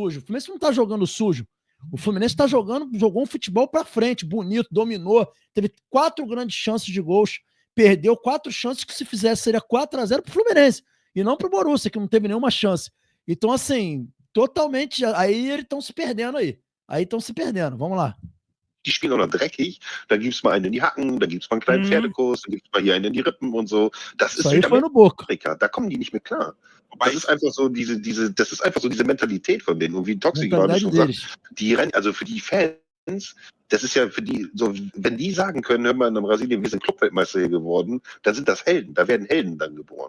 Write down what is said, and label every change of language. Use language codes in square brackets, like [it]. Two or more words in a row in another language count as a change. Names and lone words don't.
[pt] O Fluminense não está jogando sujo. O Fluminense jogou um futebol para frente, bonito, dominou, teve 4 grandes chances de gols, perdeu 4 chances que se fizesse seria 4-0 pro Fluminense e não pro Borussia, que não teve nenhuma chance. Então, assim, totalmente, aí eles estão se perdendo aí. Vamos lá. [de] Die spielen auch noch dreckig, da gibt es mal einen in die Hacken, da gibt es mal einen kleinen Pferdekurs, da gibt es mal hier einen in die Rippen und so. Das ist Südamerika, da kommen die nicht mehr klar. Das ist einfach so diese Mentalität von denen. Und wie Toxic gerade schon sagt, die rennen, also für die Fans das ist ja für die, so, wenn die sagen können, hör mal, in Brasilien, wir sind Clubweltmeister hier geworden, dann sind das Helden, da werden Helden dann geboren.